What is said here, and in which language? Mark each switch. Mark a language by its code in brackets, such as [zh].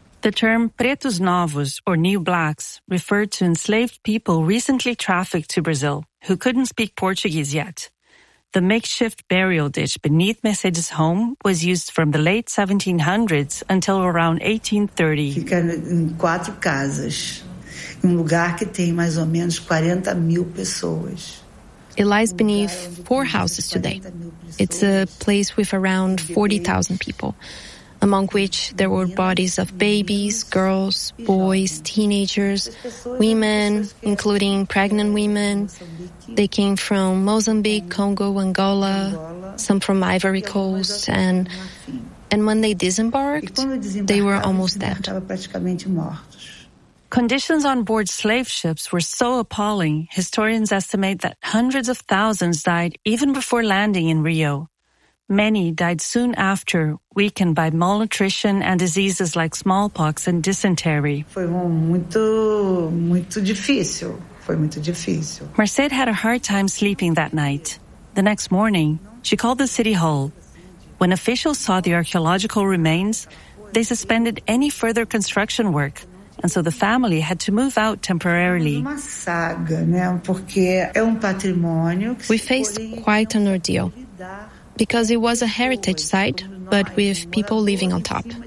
[en] The term pretos novos, or new blacks, referred to enslaved people recently trafficked to Brazil who couldn't speak Portuguese yet. The makeshift burial ditch beneath Mercedes' home was used from the late 1700s until around 1830. [pt] Fica em quatro casas, em lugar que tem mais ou menos 40 mil pessoas. [en] It lies beneath four houses today. It's a place with around 40,000 people, among which there were bodies of babies, girls, boys, teenagers, women, including pregnant women. They came from Mozambique, Congo, Angola, some from Ivory Coast, and when they disembarked, they were almost dead. Conditions on board slave ships were so appalling, historians estimate that hundreds of thousands died even before landing in Rio. Many died soon after, weakened by malnutrition and diseases like smallpox and dysentery. [pt] Foi muito, muito difícil. Foi muito difícil. [en] Merced had a hard time sleeping that night. The next morning, she called the city hall. When officials saw the archaeological remains, they suspended any further construction work. And so the family had to move out temporarily. We faced quite an ordeal, because it was a heritage site, but with people living on top.